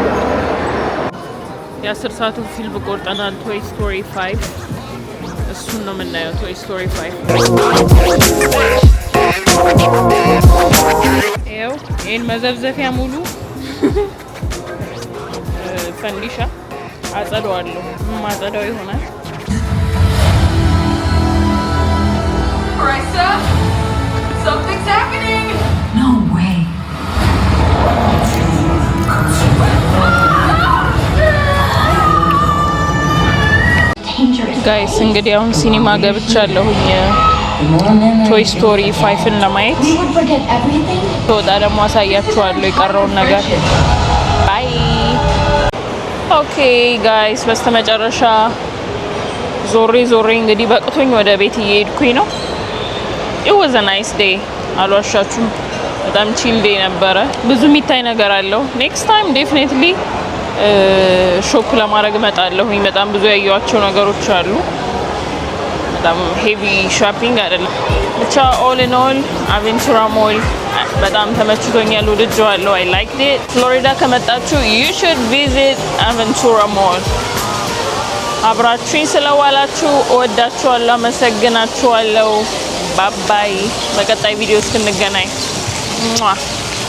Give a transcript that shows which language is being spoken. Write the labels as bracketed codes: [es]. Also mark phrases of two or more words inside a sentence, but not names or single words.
[am] የ10 ሰዓቱን ፊልም ቆርጠናል። ቶይ ስቶሪ 5 እሱን ነው የምናየው። ቶይ ስቶሪ 5 ይኸው ይህን መዘብዘፊያ ሙሉ ፈንዲሻ አጸደዋለሁ። ማጸዳው ይሆናል። [en] Something's happening! No way. [am] ጋይስ እንግዲህ አሁን ሲኒማ ገብቻለሁኝ ቶይ ስቶሪ 5ን ለማየት። ተወጣ ደግሞ አሳያችኋለሁ የቀረውን ነገር። ባይ። [en] okay guys [am] በስተመጨረሻ ዞሬ እንግዲህ በቅቶኝ ወደ ቤት እየሄድኩኝ ነው። [en] it was a nice day [am] አልዋሻችሁም። በጣም [en] chill day [am] ነበረ። ብዙ የሚታይ ነገር አለው። [en] next time definitely shop [am] ለማድረግ እመጣለሁኝ። በጣም ብዙ ያየኋቸው ነገሮች አሉ። በጣም [en] heavy shopping [am] አይደለም ብቻ። [en] all in all [am] አቬንቱራ ሞል በጣም ተመችቶኛል፣ ወድጄዋለሁ። [en] I like it። [am] ፍሎሪዳ ከመጣችሁ [en] you should visit [am] አቬንቱራ ሞል። አብራችሁኝ ስለዋላችሁ እወዳችኋለሁ፣ አመሰግናችኋለሁ። ባባይ። በቀጣይ ቪዲዮ እስክንገናኝ